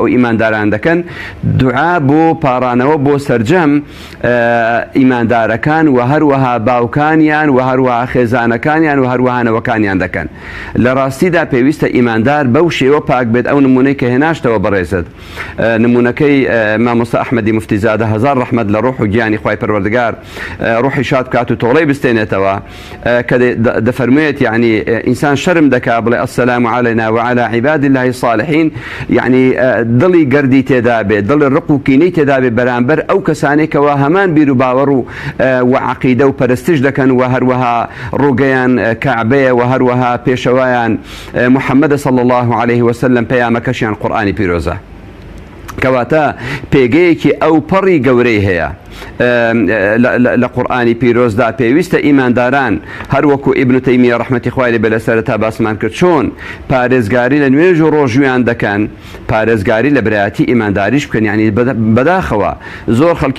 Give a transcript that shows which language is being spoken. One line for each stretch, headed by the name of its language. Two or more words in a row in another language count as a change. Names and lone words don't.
Central Kurdish: ئیمانداران دەکەن دوعا بۆ پاڕانەوە بۆ سەرجەم ئیماندارەکان و هەروەها باوکانیان و هەروەها خێزانەکانیان و هەروەها نەوەکانیان دەکەن لە ڕاستیدا پێویستە ئیماندار بەو شێوە پاک بێت ئەو نمونەی کە هێناشتەوە بەڕێزت نمونەکەی مامۆستا ئەحمەدی موفتیزادە هەزار ڕەحمەت لە ڕوح و گیانی خوای پەروەردگار ڕوحی شاد بکات و تۆڵەی بستێنێتەوە کە دەفەرموێت یعنی ئینسان إنسان شرم دكا بڵێ
Arabic: السلام علينا وعلى عباد الله الصالحين
Central Kurdish: يعني دڵی گەردی تێدا بێت دڵی ڕق و کینەی تێدا بێت بەرامبەر ئەو کەسانێکەوە هەمان بیر و باوەڕ و عەقیدە و پەرستش دەکەن و هەروەها ڕووگەیان کەعبەیە و هەروەها پێشەوایان محەممەد
Arabic: صلى الله عليه وسلم
Central Kurdish: پەیامەکەشیان قورئانی پیرۆزە کەواتە پێگەیەکی ئەو پەڕی گەورەی هەیە لە قورئانی پیرۆزدا پێویستە ئیمانداران هەروەکو ئیبن تەیمیە ڕەحمەتی خوای لێ بێ لە سەرەتا باسمان کرد چۆن پارێزگاری لە نوێژ و ڕۆژویان دەکەن پارێزگاری لە برایەتی ئیمانداریش بکەن یعنی بەداخەوە زۆر خەڵکی